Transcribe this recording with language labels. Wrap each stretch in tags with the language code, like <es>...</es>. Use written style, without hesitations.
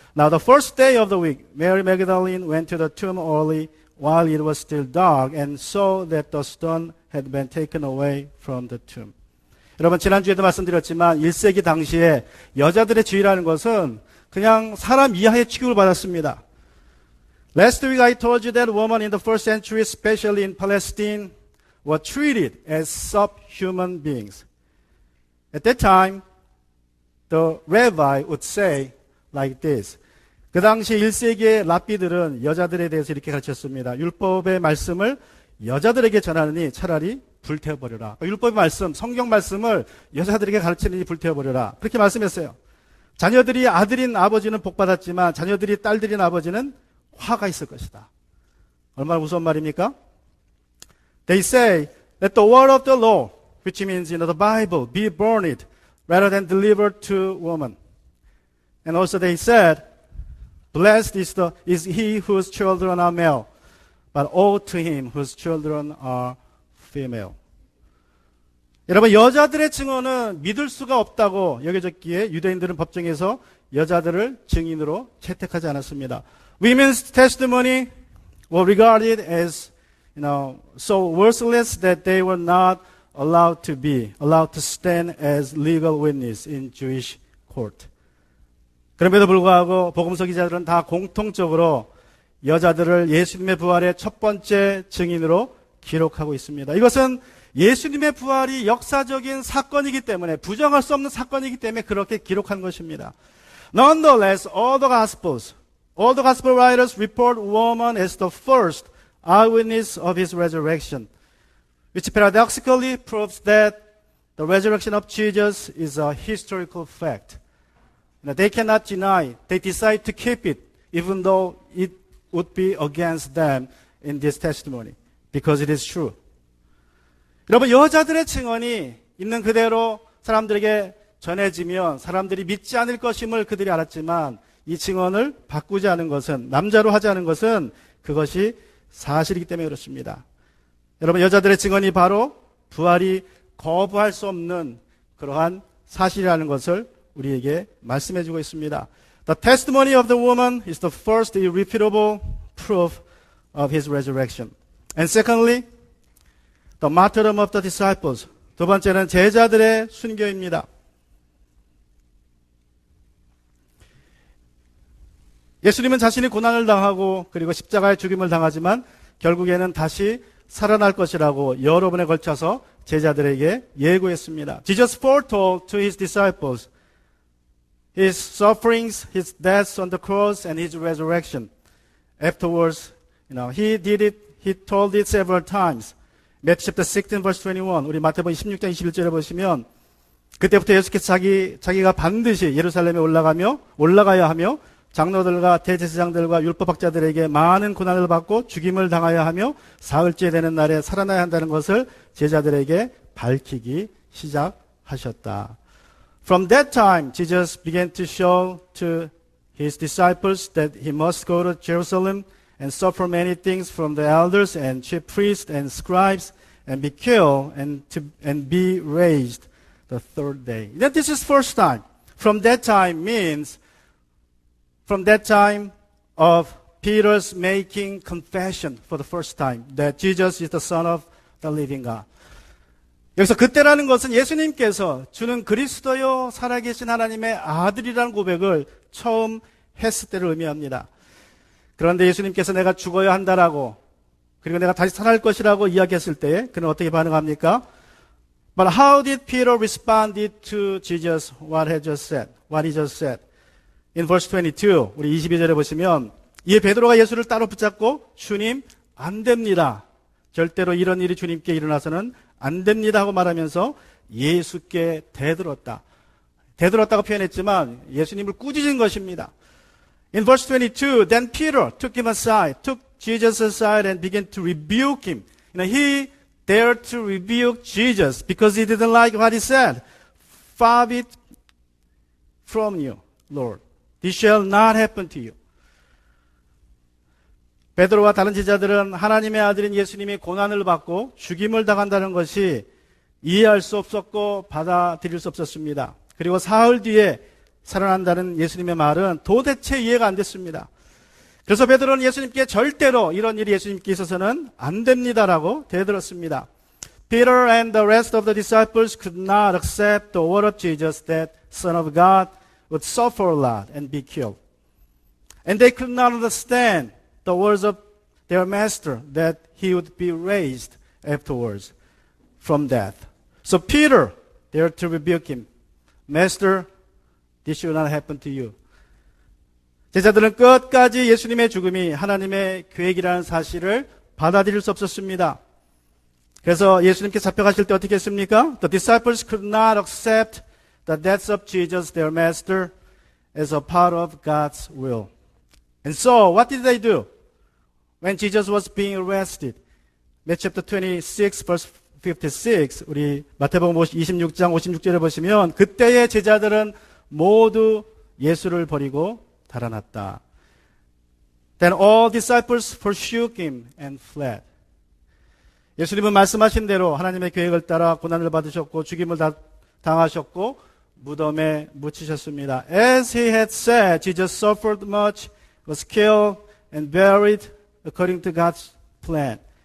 <en>Now the first day of the week, Mary Magdalene went to the tomb early while it was still dark and saw that the stone had been taken away from the tomb.</en> <ko>여러분 지난주에도 말씀드렸지만 1세기 당시에 여자들의 지위라는 것은 그냥 사람 이하의 취급을 받았습니다.</ko> <en>Last week I told you that women in the first century, especially in Palestine, were treated as subhuman beings. At that time, the rabbi would say like this.</en> <ko>그 당시 1세기의 랍비들은 여자들에 대해서 이렇게 가르쳤습니다. 율법의 말씀을 여자들에게 전하느니 차라리 불태워버려라. 율법의 말씀, 성경 말씀을 여자들에게 가르치느니 불태워버려라. 그렇게 말씀했어요. 자녀들이 아들인 아버지는 복받았지만 자녀들이 딸들인 아버지는 화가 있을 것이다. 얼마나 무서운 말입니까?</ko> <en>They say that the word of the law, which means the Bible, be burned rather than delivered to woman. And also they said, blessed is he whose children are male, but woe to him whose children are female.</en> <ko>여러분 여자들의 증언은 믿을 수가 없다고 여겨졌기에 유대인들은 법정에서 여자들을 증인으로 채택하지 않았습니다.</ko> <en>Women's testimony were regarded as, so worthless that they were not allowed to stand as legal witness in Jewish court.</en> <ko>그럼에도 불구하고 복음서 기자들은 다 공통적으로 여자들을 예수님의 부활의 첫 번째 증인으로 기록하고 있습니다. 이것은 예수님의 부활이 역사적인 사건이기 때문에 부정할 수 없는 사건이기 때문에 그렇게 기록한 것입니다.</ko> <en>Nonetheless, all the gospel writers report woman as the first eyewitness of his resurrection, which paradoxically proves that the resurrection of Jesus is a historical fact. They cannot deny. They decide to keep it, even though it would be against them in this testimony, because it is true.</en> <ko>여러분, 여자들의 증언이 있는 그대로 사람들에게 전해지면 사람들이 믿지 않을 것임을 그들이 알았지만 이 증언을 바꾸지 않은 것은, 남자로 하지 않은 것은 그것이 사실이기 때문에 그렇습니다. 여러분, 여자들의 증언이 바로 부활이 거부할 수 없는 그러한 사실이라는 것을 우리에게 말씀해 주고 있습니다.</ko> <en>The testimony of the woman is the first irrefutable proof of his resurrection. And secondly, the martyrdom of the disciples.</en> <ko>두 번째는 제자들의 순교입니다. 예수님은 자신이 고난을 당하고 그리고 십자가의 죽임을 당하지만 결국에는 다시 살아날 것이라고 여러 번에 걸쳐서 제자들에게 예고했습니다.</ko> <en>Jesus foretold to his disciples his sufferings, his deaths on the cross, and his resurrection. Afterwards, he did it. He told it several times. Matthew chapter 16, verse 21.</en> <ko>우리 마태복음 16장 21절에 보시면 그때부터 예수께서 자기가 반드시 예루살렘에 올라가야 하며 장로들과 대제사장들과 율법학자들에게 많은 고난을 받고 죽임을 당하여 하며 사흘째 되는 날에 살아나야 한다는 것을 제자들에게 밝히기 시작하셨다.</ko> <en>From that time, Jesus began to show to his disciples that he must go to Jerusalem and suffer many things from the elders and chief priests and scribes and be killed and be raised the third day. Then this is first time. From that time means from that time of Peter's making confession for the first time that Jesus is the Son of the living God.</en> <ko>여기서 그때라는 것은 예수님께서 주는 그리스도요 살아계신 하나님의 아들이라는 고백을 처음 했을 때를 의미합니다. 그런데 예수님께서 내가 죽어야 한다라고 그리고 내가 다시 살아날 것이라고 이야기했을 때 그는 어떻게 반응합니까?</ko> <en>But how did Peter respond to Jesus what he just said? In verse 22,</en> <ko>우리 22절에 보시면 이에 베드로가 예수를 따로 붙잡고 주님 안 됩니다. 절대로 이런 일이 주님께 일어나서는 안 됩니다 하고 말하면서 예수께 대들었다. 대들었다고 표현했지만 예수님을 꾸짖은 것입니다.</ko> <en>In verse 22, then Peter took Jesus aside and began to rebuke him. He dared to rebuke Jesus because he didn't like what he said. Far be it from you, Lord. This shall not happen to you.</en> <ko>베드로와 다른 제자들은 하나님의 아들인 예수님이 고난을 받고 죽임을 당한다는 것이 이해할 수 없었고 받아들일 수 없었습니다. 그리고 사흘 뒤에 살아난다는 예수님의 말은 도대체 이해가 안 됐습니다. 그래서 베드로는 예수님께 절대로 이런 일이 예수님께 있어서는 안 됩니다라고 대들었습니다.</ko> <en>Peter and the rest of the disciples could not accept the word of Jesus that Son of God would suffer a lot and be killed. And they could not understand the words of their master that he would be raised afterwards from death. So Peter dared to rebuke him. Master, this should not happen to you.</en> <ko>제자들은 끝까지 예수님의 죽음이 하나님의 계획이라는 사실을 받아들일 수 없었습니다. 그래서 예수님께 잡혀가실 때 어떻게 했습니까?</ko> <en>The disciples could not accept the death of Jesus, their master, as a part of God's will. And so, what did they do? When Jesus was being arrested, Matthew chapter 26, verse 56,</en> <ko>우리 마태복음 26장 56절에 보시면 그때의 제자들은 모두 예수를 버리고 달아났다.</ko> <en>Then all disciples forsook him and fled.</en> <ko>예수님은 말씀하신 대로 하나님의 계획을 따라 고난을 받으셨고 죽임을 당하셨고 무덤에 묻히셨습니다.</ko> <en>As he had said, Jesus suffered much, was killed and buried according to God's plan.</en>